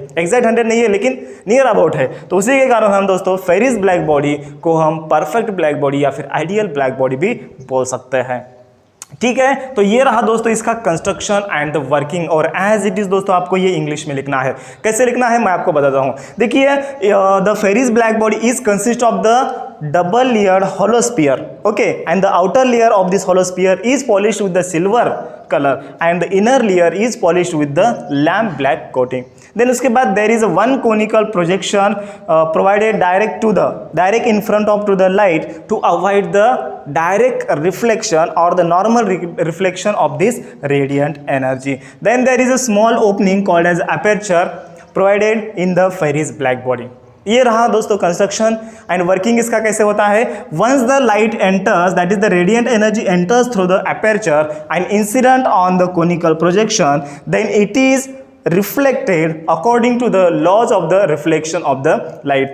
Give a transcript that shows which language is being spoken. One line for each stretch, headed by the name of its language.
Hindi: Exact 100 नहीं है लेकिन नियर अबाउट है, तो उसी के कारण हम दोस्तों फेरीज ब्लैक बॉडी को हम परफेक्ट ब्लैक बॉडी या फिर आइडियल ब्लैक बॉडी भी बोल सकते हैं। ठीक है, तो ये रहा दोस्तों इसका कंस्ट्रक्शन एंड द वर्किंग। और
English: as it is
Hindi: दोस्तों आपको ये इंग्लिश में लिखना है। कैसे लिखना है मैं आपको बताता हूं।
English: देखिए the Fery's black body is consist of the double layered holosphere, okay, and the outer layer of this holosphere is polished with the silver color and the inner layer is polished with the lamp black coating. Then
Hindi: उसके बाद
English: there is a one conical projection provided direct in front of to the light to avoid the direct reflection or the normal reflection of this radiant energy. Then there is a small opening called as aperture provided in the Fery's black body.
Hindi: ये रहा दोस्तों construction and working इसका कैसे होता है।
English: Once the light enters, that is the radiant energy enters through the aperture and incident on the conical projection, then it is reflected according to the laws of the reflection of the light.